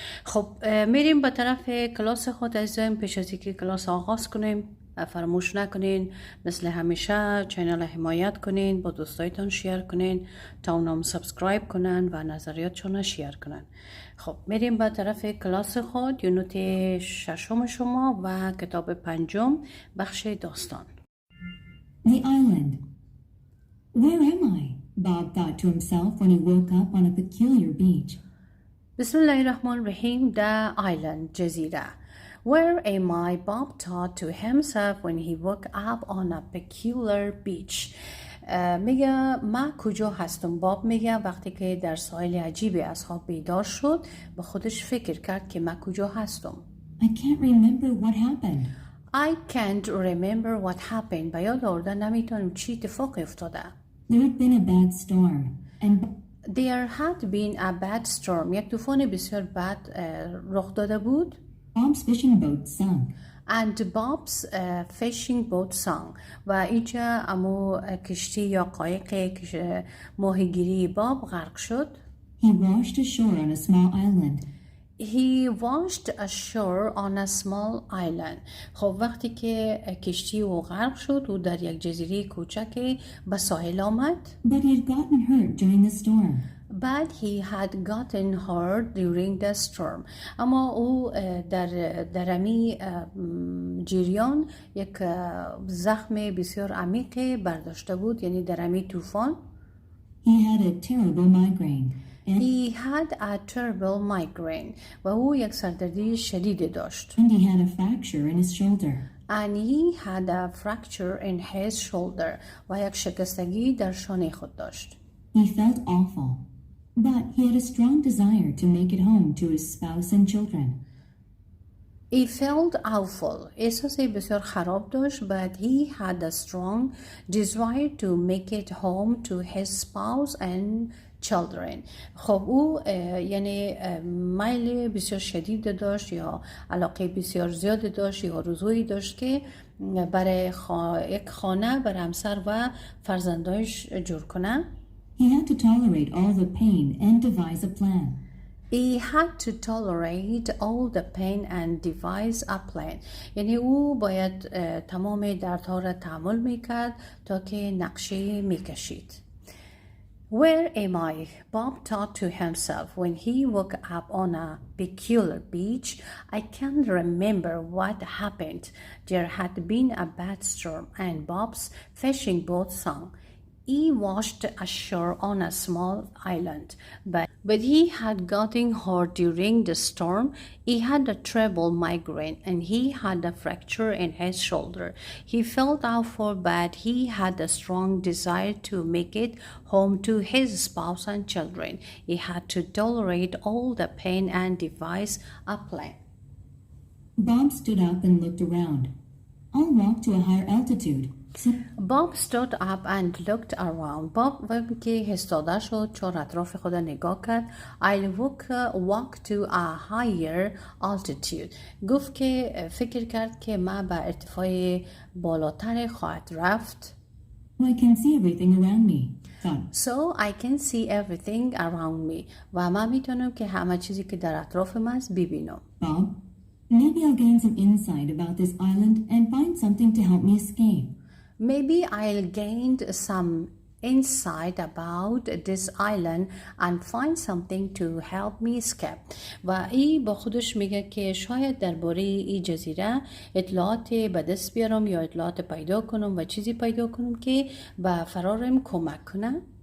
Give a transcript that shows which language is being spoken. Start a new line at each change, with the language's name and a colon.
Persian: خب میریم به طرف کلاس خود عزیزان. پیش از اینکه کلاس آغاز کنیم فراموش نکنین مثل همیشه چینل را حمایت کنین، با دوستایتان شیر کنین تا اونام سابسکرایب کنن و نظریاتشون شیر کنن. خب میریم به طرف کلاس خود، یونت ششم شما و کتاب پنجم، بخش داستان.
English: The island. Where am I? Bob thought to himself when he woke up on a peculiar beach.
Arabic: بسم الله الرحمن الرحیم.
English: The island، جزیره. Where am I? Bob thought to himself when he woke up on a peculiar beach.
Persian: میگه من کجا هستم؟ باب میگه وقتی که در ساحل عجیبی از خواب بیدار شد به خودش فکر کرد که من کجا هستم.
English: I can't remember what happened. I can't remember what happened.
Persian: به یاد آورده نمیتونم چی اتفاق افتاده.
English: There had been a bad storm and There had been a bad storm.
Persian: یک طوفان بسیار بد رخ داده بود.
English: Bob's fishing boat sank. And Bob's fishing boat sank.
Persian: و اینجا امو کشتی یا قایق ماهیگیری باب غرق شد.
English: He washed ashore on a small island. He washed ashore on a small island.
Persian: خب وقتی که کشتی او غرق شد او در یک جزیره کوچک به ساحل آمد.
English: But he had gotten hurt during the storm. But he had gotten hurt during the storm.
Persian: اما او در امی جریان یک زخم بسیار عمیق برداشته بود، یعنی در امی طوفان.
English: He had a terrible migraine. He had a terrible migraine.
Persian: و او یک سردردی شدید داشت.
English: And he had a fracture in his shoulder. And he had a fracture in his shoulder.
Persian: و یک شکستگی در شانه خود داشت.
English: He felt awful. But he had a strong desire to make it home to his spouse and children. He felt awful.
Persian: احساس بسیار خراب داشت.
English: But he had a strong desire to make it home to his spouse and children.
Persian: خب او یعنی میل بسیار شدید داشت یا علاقه بسیار زیاد داشت یا آرزویی داشت که برای یک خانه برای همسر و فرزندانش جور کنه.
English: He had to tolerate all the pain and devise a plan. He had to tolerate all the pain and devise a plan.
Persian: یعنی او باید تمام دردها را تحمل میکرد تا که نقشه میکشید.
English: Where am I? Bob thought to himself when he woke up on a peculiar beach. I can't remember what happened. There had been a bad storm and Bob's fishing boat sank. He washed ashore on a small island, but he had gotten hurt during the storm. He had a terrible migraine and he had a fracture in his shoulder. He felt awful, but he had a strong desire to make it home to his spouse and children. He had to tolerate all the pain and devise a plan. Bob stood up and looked around. I'll walk to a higher altitude. Bob stood up and looked around.
Persian: Bob وقتی که ایستاده شد چهار اطراف خود نگاه کرد.
English: I'll walk to a higher altitude.
Persian: گفت که فکر کرد که من به ارتفاع بالاتر خواهد رفت.
English: I can see everything around me. So I can see everything around me.
Persian: و من میتونم که همه چیزی که در اطراف من است ببینم.
English: Bob, maybe I'll gain some insight about this island and find something to help me escape. Maybe I'll gain some insight about this island and find something to help me escape.
Persian: و این با خودش میگه که شاید درباره این جزیره اطلاعات به دست بیارم یا اطلاعات پیدا کنم و چیزی پیدا کنم که به فرارم کمک کنه.